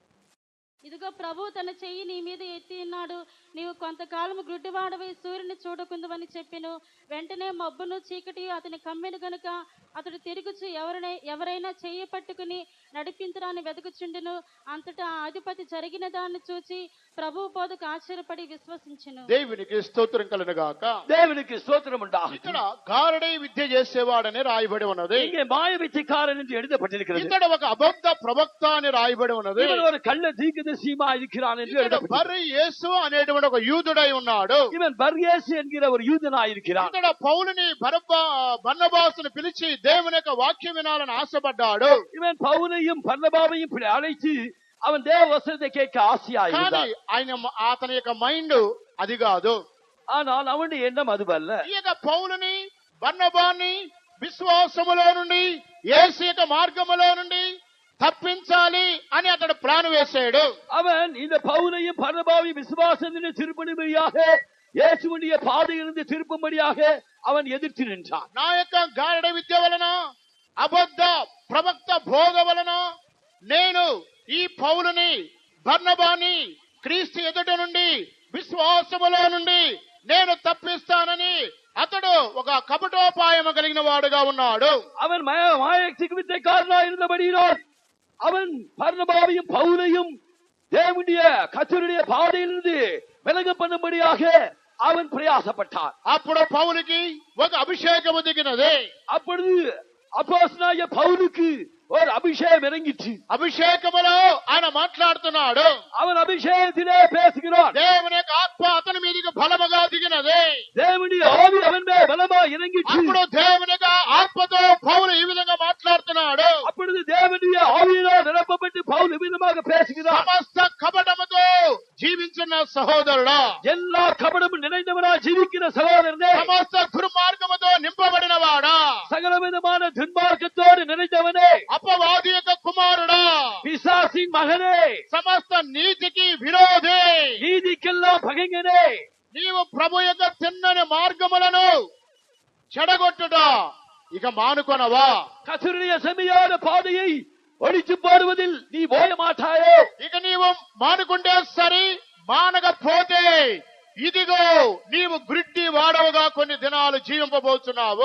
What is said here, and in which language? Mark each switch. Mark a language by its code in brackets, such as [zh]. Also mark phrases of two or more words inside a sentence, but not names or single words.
[te] ఇదిగో ప్రభు తన చెయ్యి నీ మీద ఎత్తి ఉన్నాడు. నీవు కొంతకాలము గుడ్డివాడవై సూర్యుని చూడకుందువని చెప్పెను. వెంటనే మబ్బును చీకటి అతని కమ్మెను గనుక అతడు తిరుగుచు ఎవరైనా చెయ్యి పట్టుకుని నడిపించడాన్ని వెతుకుచుండెను. అంతటా ఆ అధిపతి జరిగిన దాన్ని చూచి ప్రభు బోధకు ఆశ్చర్యపడి విశ్వసించెను. దేవునికి స్తోత్రం కలుగును గాక. [ta] தேவனுக்கு ஸ்தோத்திரம் உண்டாகட்டும். [te] ఇక్కడ గారడీ విద్య చేసేవాడని రాయబడి ఉన్నది. [ta] இங்கே மாய வித்தைக்காரன் என்று எழுதப்பட்டிருக்கிறது. [te] ఇతడు ఒక అబద్ధ ప్రవక్త అని రాయబడి ఉన్నది. [ta] இவன் ஒரு கள்ள தீர்க்கதரிசியா இருக்கிறான் என்று [te] ఇతడు [ta] எழுதப்பட்டிருக்கிறது. [te] బర్ యేసు అనేటువంటి ఒక యూదుడై ఉన్నాడు. [ta] இவன் பர்யேசு என்கிற ஒரு யூதனாய் இருக்கிறான். [te] ఇతడు పౌలుని బర్నబాసును పిలిచి దేవుని యొక్క వాక్యం వినాలని ఆశపడ్డాడు. [ta] இவன் பவுலையும் பர்னபாவையும் அழைத்து அவன் தேவ வசனத்தை கேட்க ஆசையாய் [te] కానీ [ta] இருந்தான். [te] అతని యొక్క మైండ్ అది కాదు. [ta] ஆனால் அவனுடைய எண்ணம் அதுவல்ல. [te] ఈ యొక్క పౌలుని బర్నబాని విశ్వాసములో నుండి యేసు యొక్క మార్గములో నుండి తప్పించాలి అని అతడు ప్లాన్ వేశాడు. [ta] அவன் இந்த பவுலையும் பர்னபாவையும் விசுவாசத்தின் திருப்பணியாக இயேசுவுடைய பாதையிலிருந்து திருப்பும்படியாக அவன் எதிர்த்து நின்றான். [te] నా యొక్క గారడీ విద్య వలన అబద్ధ ప్రవక్త బోధ వలన నేను ఈ పౌలుని బర్నబాని క్రీస్తు ఎదుట నుండి విశ్వాసములో నుండి నేను తప్పిస్తానని అతడు ఒక కపటోపాయము కలిగిన వాడుగా ఉన్నాడు. [ta] அவன் மாயத்திற்கு வித்தைக்காரனாய் இருந்தபடியினால் அவன் பர்னபாவையும் பவுலையும் தேவனுடைய கர்த்தருடைய பாதையிலிருந்து விலக பண்ணும்படியாக அவன் பிரயாசப்பட்டான். [te] అప్పుడు పౌలుకి ఒక అభిషేకము దిగినది. [ta] அப்பொழுது அப்போஸ்தலனாகிய பவுலுக்கு ஒரு அபிஷேகம் இறங்கிற்று. [te] అభిషేకములో ఆయన మాట్లాడుతున్నాడు. [ta] அவன் அபிஷேகத்திலே பேசுகிறான். [te] దేవుని యొక్క ఆత్మ అతని మీదకి బలముగా దిగినది. [ta] தேவனுடைய ஆவி அவன் மேல் பலமாய் இறங்கிற்று. [te] అప్పుడు దేవుని యొక్క ఆత్మతో పౌలు ఈ విధంగా మాట్లాడుతున్నాడు. [ta] அப்பொழுது தேவனுடைய ஆவியினால் நிரப்பப்பட்டு பவுல் விதமாக பேசுகிறான். [te] సమస్త కపటముతో జీవించిన సహోదరుడా, [ta] எல்லா கபடமும் நிறைந்தவனாய் ஜீவிக்கிற சகோதரனே, [te] సమస్త దుర్మార్గముతో నింపబడిన వాడా, [ta] சகல விதமான துன்மார்க்கத்தோடு நிறைந்தவனே, [te] అపవాది యొక్క కుమారుడా, [ta] பிசாசின் மகனே, [te] సమస్త నీతికి విరోధి, [ta] நீதிக்கெல்லாம் பகைஞனே, [te] నీవు ప్రభు యొక్క తిన్నని మార్గములను చెడగొట్టుట ఇక మానుకొనవా? [ta] கர்த்தருடைய செம்மையான பாதையை ஒழிச்சு போடுவதில் நீ ஓய மாட்டாயே. [te] ఇక నీవు మానుకుంటే సరి, మానకపోతే ఇదిగో నీవు గ్రిడ్డి వాడవుగా కొన్ని దినాలు జీవింపబోతున్నావు.